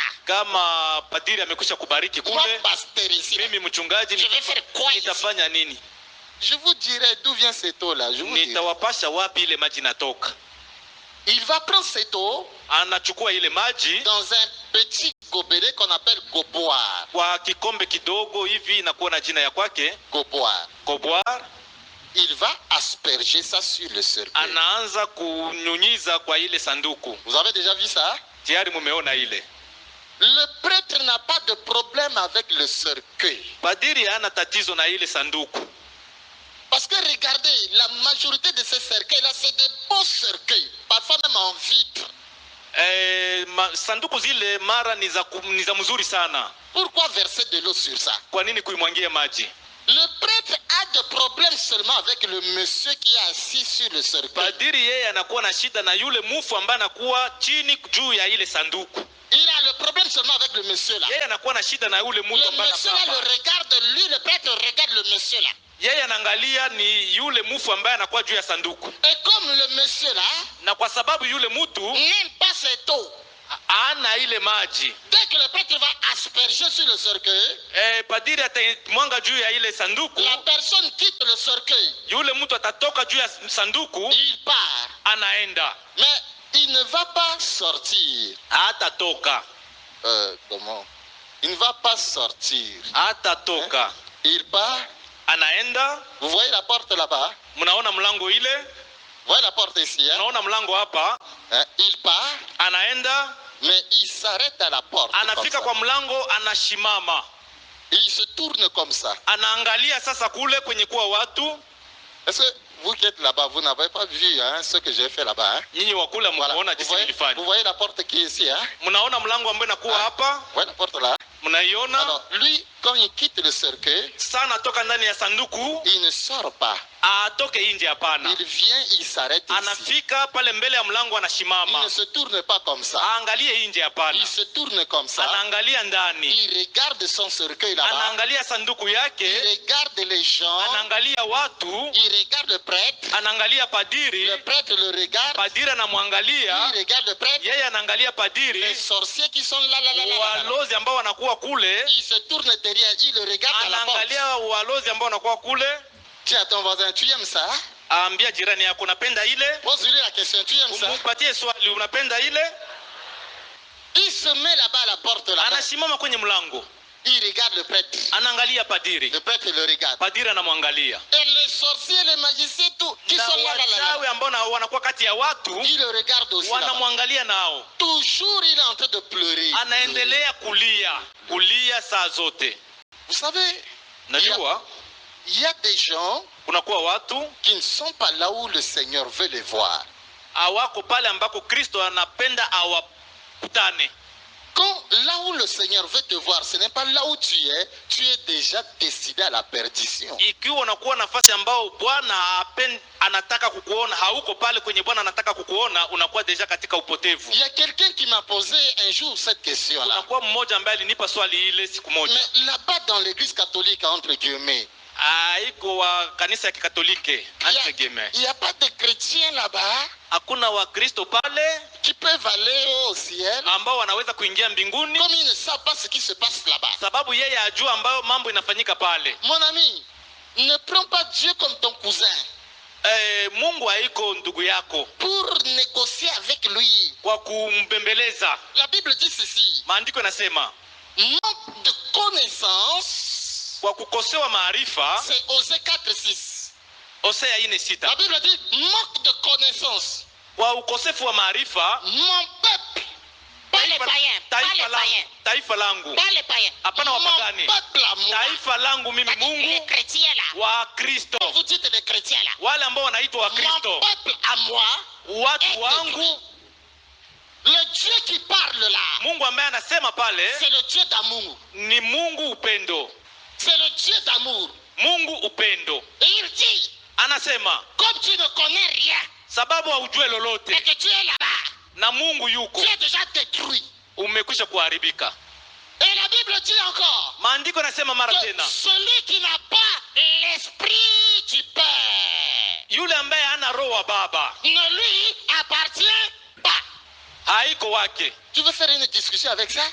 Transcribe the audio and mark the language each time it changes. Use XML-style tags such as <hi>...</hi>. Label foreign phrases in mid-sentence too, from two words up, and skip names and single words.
<sw>Kama padiri amekwisha kubariki</sw> <fr>moi,</fr> <sw>kule,</sw> <fr>pasteur ici,</fr> <sw>mimi mchungaji</sw> <fr>je vais faire quoi ici?</fr> <sw>nitafanya nini?</sw> <fr>Je vous dirai d'où vient cette eau-là. Je vous dirai.</fr> <sw>Nitawapasha wapi ile maji natoka.</sw> <fr>Il va prendre cette eau</fr> <sw>Anachukua ile maji</sw> <fr>dans un petit gobelet qu'on appelle goboire.</fr> <sw>kwa kikombe kidogo hivi, inakuwa na jina ya kwake, Goboire. koboar.</sw> <fr>Il va asperger ça sur le cercueil.</fr> <sw>Anaanza kunyunyiza kwa ile sanduku.</sw> <fr>Vous avez déjà vu ça?</fr> <sw>Tayari mumeona ile.</sw> <fr>Le prêtre n'a pas de problème avec le cercueil.</fr> <sw>Padiri hana tatizo na ile sanduku.</sw> <fr>Parce que regardez, la majorité de ces cercueils-là, c'est des beaux cercueils, parfois même en vitre.</fr> <sw>Sanduku zile mara ni za mzuri sana.</sw> <fr>Pourquoi verser de l'eau sur ça?</fr> <sw>Kwa nini kuimwangia maji?</sw> <fr>Le prêtre a des problèmes seulement avec le monsieur qui est assis sur le cercueil.</fr> <sw>Padiri yeye anakuwa na shida na yule mufu ambaye anakuwa chini juu ya ile sanduku.</sw> <fr>Il a le problème seulement avec le monsieur là.</fr> <sw>Yeye anakuwa na shida na yule</sw> <fr>Le</fr> <sw>mtu ambaye</sw> <fr>monsieur là</fr> <sw>anakuwa.</sw> <fr>le regarde, lui le prêtre regarde le monsieur là.</fr> <sw>Yeye anaangalia ni yule mufu ambaye anakuwa juu ya sanduku.</sw> <fr>Et comme le monsieur là</fr> <sw>Na kwa sababu yule mtu</sw> <fr>n'aime pas cette eau,</fr> <sw>ana ile maji,</sw> <fr>dès que le prêtre va asperger sur le cercueil,</fr> <sw>padiri atamwanga juu ya ile sanduku,</sw> <fr>la personne quitte le cercueil,</fr> <sw>yule mtu atatoka juu ya sanduku,</sw> <fr>il part.</fr> <sw>anaenda.</sw> <fr>Mais il ne va pas sortir.</fr> <sw>Hatatoka.</sw> <fr>Comment? Il ne va pas sortir.</fr> <sw>Hatatoka.</sw> <fr>Il part.</fr> <sw>Anaenda.</sw> <fr>Vous voyez la porte là-bas?</fr> <sw>Mnaona mlango ile?</sw> <fr>Vous voyez la porte ici? Hein?</fr> <sw>Mnaona mlango hapa?</sw> <fr>Il part.</fr> <sw>Anaenda.</sw> <fr>Mais il s'arrête à la porte.</fr> <sw>Anafika kwa mlango, anashimama.</sw> <fr>Il se tourne comme ça.</fr> <sw>Anaangalia sasa kule kwenye kuwa watu.</sw> <fr>Est-ce que vous qui êtes là-bas, vous n'avez pas vu ce que j'ai fait là-bas? Hein?</fr> <sw>Nyinyi wakula mnaona jinsi nilifanya.</sw> <fr>Vous voyez la porte qui est ici? Hein?</fr> <sw>Mnaona mlango ambao nakuwa hapa?</sw> <fr>Vous voyez la porte là?</fr> <sw>Mnaiona?</sw> <fr>Alors, lui, quand il quitte le cercueil,</fr> <sw>Sana toka ndani ya sanduku,</sw> <fr>il ne sort pas.</fr> <sw>atoke nje hapana.</sw> <fr>Il vient, il s'arrête ici.</fr> <sw>Anafika pale mbele ya mlango</sw> <fr>Il</fr> <sw>anashimama.</sw> <fr>ne se tourne pas comme ça.</fr> <sw>Aangalie nje hapana.</sw> <fr>Il se tourne comme ça.</fr> <sw>Anaangalia ndani.</sw> <fr>Il regarde son cercueil là-bas.</fr> <sw>Anaangalia sanduku</sw> <fr>Il</fr> <sw>yake,</sw> <fr>regarde les gens.</fr> <sw>anaangalia watu,</sw> <fr>Il regarde le prêtre.</fr> <sw>anaangalia padiri,</sw> <fr>Le prêtre le regarde.</fr> <sw>padiri anamwangalia,</sw> <fr>Il regarde le prêtre.</fr> <sw>yeye anaangalia</sw> <fr>Les</fr> <sw>padiri.</sw> <fr>sorciers qui sont là, là, là, là, là, là.</fr> <sw>Walozi ambao wanakuwa kule,</sw> <fr>Il se tourne derrière. Il le regarde à la porte.</fr> <sw>anaangalia walozi ambao wanakuwa kule.</sw> <fr>Dis à ton voisin, tu aimes ça?</fr> <sw>Ambia jirani yako unapenda ile?</sw> <fr>Pose-lui la question, tu aimes ça?</fr> <sw>Umupatie swali, unapenda ile?</sw> <fr>Il se met là-bas à la porte là-bas.</fr> <sw>anasimama kwenye mlango,</sw> <fr>Il regarde le prêtre.</fr> <sw>anaangalia padiri,</sw> <fr>Le prêtre le regarde.</fr> <sw>padiri anamwangalia.</sw> <fr>Et les sorciers, les magiciens, tout, qui</fr> <sw>Na</sw> <fr>sont là, là, là,</fr> <sw>wachawi ambao wanakuwa kati ya watu</sw> <fr>il le regarde aussi là-bas.</fr> <sw>wanamwangalia nao,</sw> <fr>Toujours il est en train de pleurer.</fr> <sw>anaendelea kulia saa zote.</sw> <fr>Vous savez,</fr> <sw>Najua</sw> <fr>il y a des gens</fr> <sw>kunakuwa watu</sw> <fr>qui ne sont pas là où le Seigneur veut les voir.</fr> <sw>hawako pale ambako Kristo anapenda awakutane.</sw> <fr>Quand là où le Seigneur veut te voir, ce n'est pas là où tu es déjà décidé à la perdition.</fr> <sw>Ikiwa unakuwa nafasi ambao Bwana anataka kukuona, hauko pale kwenye Bwana anataka kukuona, unakuwa deja katika upotevu.</sw> <fr>Il y a quelqu'un qui m'a posé un jour cette question-là.</fr> <sw>Unakuwa mmoja ambaye alinipa swali ile siku moja.</sw> <fr>Mais là-bas dans l'église catholique, entre guillemets,</fr> <sw>Iko wa kanisa ya Kikatolike,</sw> <fr>entre guillemets. il n'y a pas de chrétiens là-bas</fr> <sw>Hakuna Wakristo pale</sw> <fr>qui peuvent aller au ciel</fr> <sw>ambao wanaweza kuingia mbinguni,</sw> <fr>comme ils ne savent pas ce qui se passe là-bas.</fr> <sw>sababu yeye ajua ambayo mambo inafanyika pale.</sw> <fr>Mon ami, ne prends pas Dieu comme ton cousin</fr> <sw>Mungu haiko ndugu yako</sw> <fr>pour négocier avec lui.</fr> <sw>kwa kumbembeleza.</sw> <fr>La Bible dit ceci:</fr> <sw>Maandiko yanasema</sw> <fr>manque de connaissance,</fr> <sw>kwa kukosewa maarifa,</sw> <fr>c'est Osée 4:6.</fr> <sw>Hosea 4:6.</sw> <fr>La Bible dit manque de connaissance.</fr> <sw>Kwa ukosefu wa maarifa,</sw> <fr>Mon peuple, pas les païens, pas les païens,</fr> <sw>taifa langu,</sw> <fr>pas les païens,</fr> <sw>hapana</sw> <fr>mon</fr> <sw>wapagani,</sw> <fr>peuple à moi.</fr> <sw>taifa langu mimi</sw> <fr>Les</fr> <sw>Mungu,</sw> <fr>chrétiens là,</fr> <sw>wa Kristo,</sw> <fr>vous dites les chrétiens là,</fr> <sw>wale ambao wanaitwa wa</sw> <fr>mon</fr> <sw>Kristo,</sw> <fr>peuple à moi,</fr> <sw>watu wangu.</sw> <fr>le Dieu qui parle là,</fr> <sw>Mungu ambaye anasema pale</sw> <fr>c'est le Dieu d'amour.</fr> <sw>ni Mungu upendo,</sw> <fr>C'est le Dieu d'amour.</fr> <sw>Mungu upendo.</sw> <fr>Et il dit,</fr> <sw>Anasema</sw> <fr>comme tu ne connais rien,</fr> <sw>sababu haujue lolote</sw> <fr>et que tu es là-bas,</fr> <sw>na Mungu yuko,</sw> <fr>tu es déjà détruit.</fr> <sw>umekwisha kuharibika.</sw> <fr>Et la Bible dit encore</fr> <sw>Maandiko yanasema mara</sw> <fr>que</fr> <sw>tena,</sw> <fr>celui qui n'a pas l'esprit du Père</fr> <sw>yule ambaye hana roho wa Baba</sw> <fr>ne lui appartient pas.</fr> <sw>haiko wake.</sw> <fr>Tu veux faire une discussion avec ça?</fr>